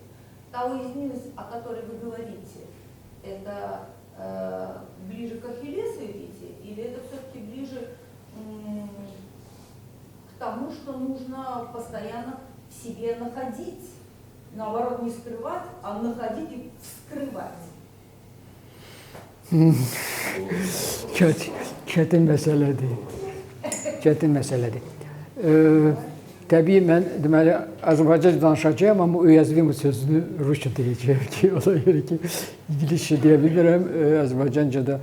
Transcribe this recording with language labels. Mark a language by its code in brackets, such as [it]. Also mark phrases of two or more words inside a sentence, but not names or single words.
[ru] Та уязвимость, о которой вы говорите, это ближе к ахиллесовой пяте, или это все-таки ближе к тому, что нужно постоянно в себе находить? Наоборот, не скрывать, а находить и вскрывать. [az] Çətin məsələdir. Çətin məsələdir. Təbii mən deməli Azərbaycanca danışacağam, amma uyaзвим sözünü rusca deyəcəyəm ki, ona görə ki, ingiliscə deyə bilmirəm, Azərbaycanca da.